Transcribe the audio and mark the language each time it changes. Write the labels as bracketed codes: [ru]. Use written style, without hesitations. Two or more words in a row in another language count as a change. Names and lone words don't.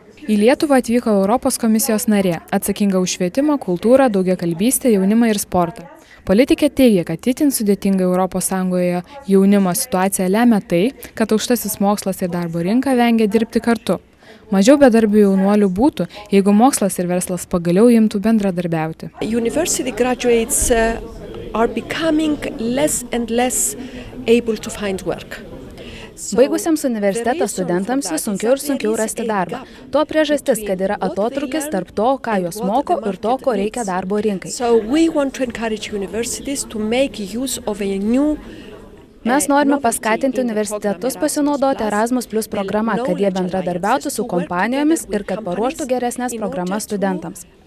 [lt] Į Lietuvą atvyko Europos komisijos narė, atsakinga už švietimą, kultūrą, daugiakalbystę, jaunimą ir sportą. Politikė teigia, kad itin sudėtinga ES jaunimo situacija lemia tai, kad aukštasis mokslas ir darbo rinka vengia dirbti kartu. Mažiau bedarbių jaunuolių būtų, jeigu mokslas ir verslas pagaliau imtų bendradarbiauti. [en] University graduates are becoming less and less able to find work. [lt] Baigusiems universitetą studentams vis sunkiau ir sunkiau rasti darbą. To priežastis, kad yra atotrūkis tarp to, ką jos moko ir to, ko reikia darbo rinkai. Mes norime paskatinti universitetus pasinaudoti Erasmus Plus programą, kad jie bendradarbiautų su kompanijomis ir kad paruoštų geresnės programas studentams.